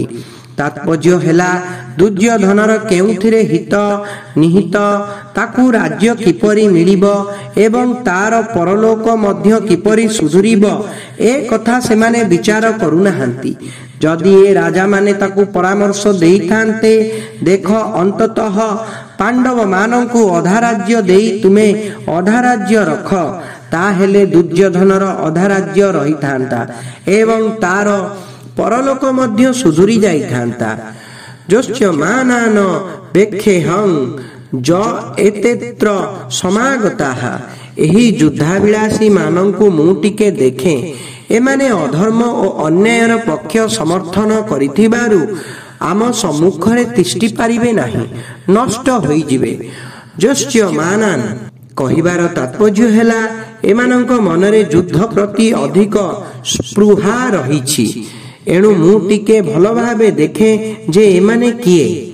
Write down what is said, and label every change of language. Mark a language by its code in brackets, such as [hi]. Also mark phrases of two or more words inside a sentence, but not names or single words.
[or] ତାତ୍ପର୍ଯ୍ୟ ହେଲା ଦୁର୍ଯ୍ୟୋଧନର କେଉଁଥିରେ ହିତ ନିହିତ, ତାକୁ ରାଜ୍ୟ କିପରି ମିଳିବ ଏବଂ ତାର ପରଲୋକ ମଧ୍ୟ କିପରି ସୁଧୁରିବ ଏ କଥା ସେମାନେ ବିଚାର କରୁନାହାନ୍ତି। ଯଦି ଏ ରାଜା ମାନେ ତାକୁ ପରାମର୍ଶ ଦେଇଥାନ୍ତେ, ଦେଖ ଅନ୍ତତଃ ପାଣ୍ଡବ ମାନଙ୍କୁ ଅଧା ରାଜ୍ୟ ଦେଇ ତୁମେ ଅଧା ରାଜ୍ୟ ରଖ, ତାହେଲେ ଦୁର୍ଯ୍ୟୋଧନର ଅଧା ରାଜ୍ୟ ରହିଥାନ୍ତା ଏବଂ ତାର ପରଲୋକ ମଧ୍ୟ ସୁଧୁରି ଯାଇଥାନ୍ତା। [sa] जोष्यमानान वेक्ष्यहं ज एतेत्र समागताः। [or] ଏହି ଯୁଦ୍ଧାଭିଳାଷୀ ମାନଙ୍କୁ ମୁଁ ଟିକେ ଦେଖେ, ଏମାନେ ଅଧର୍ମ ଓ ଅନ୍ୟାୟର ପକ୍ଷ ସମର୍ଥନ କରିଥିବାରୁ ଆମ ସମ୍ମୁଖରେ ତିଷ୍ଠି ପାରିବେ ନାହିଁ, ନଷ୍ଟ ହୋଇ ଯିବେ। ଜୋଷ୍ୟମାନାନ କହିବାର ତାତ୍ପର୍ଯ୍ୟ ହେଲା ଏମାନଙ୍କ ମନରେ ଯୁଦ୍ଧ ପ୍ରତି ଅଧିକ ସ୍ପୃହା ରହିଛି, ଏଣୁ ମୁଁ ଟିକେ ଭଲ ଭାବେ ଦେଖେ ଯେ ଏମାନେ କିଏ।